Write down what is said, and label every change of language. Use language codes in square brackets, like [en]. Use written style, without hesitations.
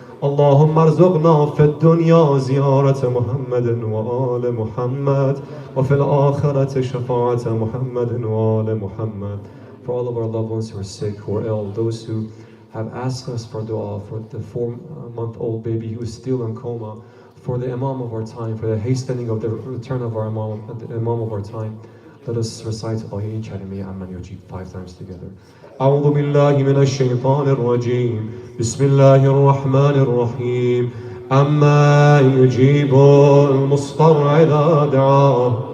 [ar] اللهم ارزقنا في الدنيا زيارة محمد وآل محمد وفي الآخرة شفاعة محمد وآل محمد. [en] For all of our loved ones who are sick, who are ill, those who have asked us for dua for the 4-month-old baby who is still in coma, for the Imam of our time, for the hastening of the return of our Imam, the Imam of our time. Let us recite Ayy Charimi Amman Yujib 5 times together. [ar] أعوذ بالله من الشيطان الرجيم. بسم الله الرحمن الرحيم. أما يجيب المضطر إذا دعاه.